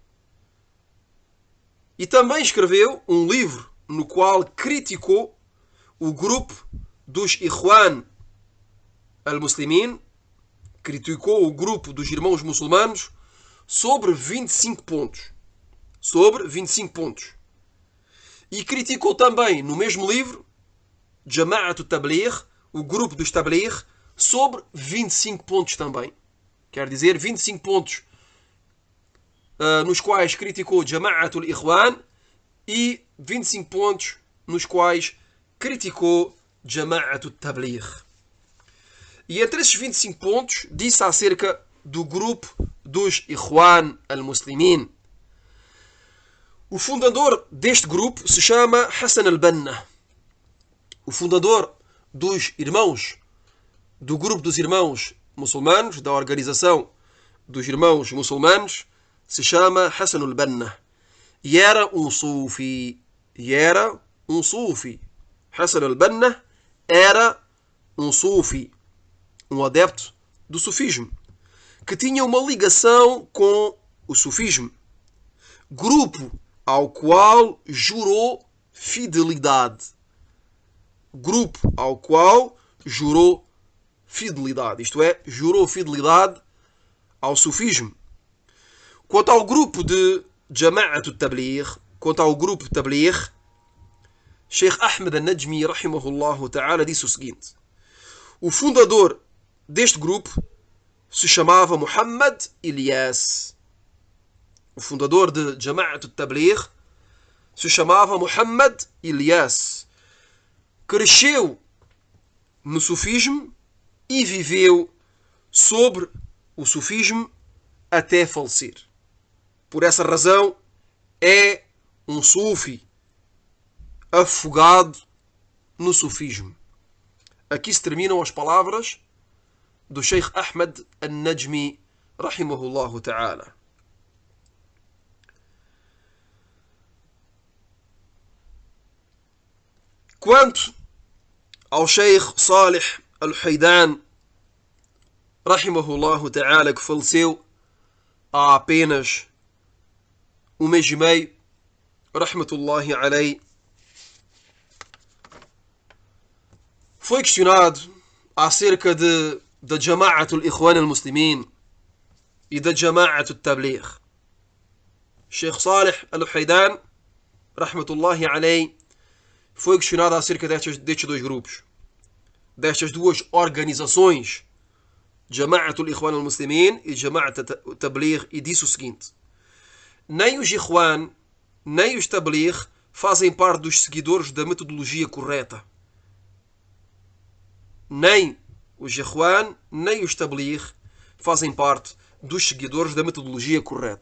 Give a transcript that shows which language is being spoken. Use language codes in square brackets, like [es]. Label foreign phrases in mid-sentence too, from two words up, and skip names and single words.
[pt] E também escreveu um livro no qual criticou o grupo dos Ikhwan al-Muslimin, criticou o grupo dos irmãos muçulmanos sobre 25 pontos. Sobre 25 pontos. E criticou também, no mesmo livro, Jama'at al-Tabligh, o grupo dos Tabligh, sobre 25 pontos também. Quer dizer, 25 pontos nos quais criticou Jama'at al-Ikhwan e 25 pontos nos quais criticou Jama'at al-Tabligh. E entre esses 25 pontos disse acerca do grupo dos Ikhwan al-Muslimin. O fundador deste grupo se chama Hassan al-Banna. O fundador dos irmãos, do grupo dos irmãos muçulmanos, da organização dos irmãos muçulmanos, se chama Hassan al-Banna. E era um sufi. Hassan al-Banna era um sufi, um adepto do sufismo, que tinha uma ligação com o sufismo, grupo ao qual jurou fidelidade. Grupo ao qual jurou fidelidade. Isto é, jurou fidelidade ao sufismo. Quanto ao grupo de Jama'at al-Tabligh, Sheikh Ahmed al-Najmi, [ar] رحمه الله تعالى, [pt] disse o seguinte: o fundador deste grupo se chamava Muhammad Ilyas. O fundador de Jama'at al-Tabligh se chamava Muhammad Ilyas. Cresceu no sufismo e viveu sobre o sufismo até falecer. Por essa razão, é um sufi afogado no sufismo. Aqui se terminam as palavras do Sheikh Ahmed al-Najmi, [ar] رحمه الله تعالى. [pt] Quanto ao Sheikh Salih al-Haydan, [ar] رحمه الله تعالى, [pt] que faleceu há apenas um mês e meio, [ar] رحمة الله عليه, [pt] foi questionado acerca da Jama'at al-Ikhwan al-Muslimin e da Jama'at al-Tabligh. Sheikh Salih al-Haydan, [ar] رحمة الله عليه, [pt] foi questionado acerca destes dois grupos, destas duas organizações, Jama'at al-Ikhwan al-Muslimin e Jama'at al-Tabligh, e disse o seguinte: nem os Ikhwan, nem os Tabligh fazem parte dos seguidores da metodologia correta. Nem os Ikhwan, nem os Tabligh fazem parte dos seguidores da metodologia correta.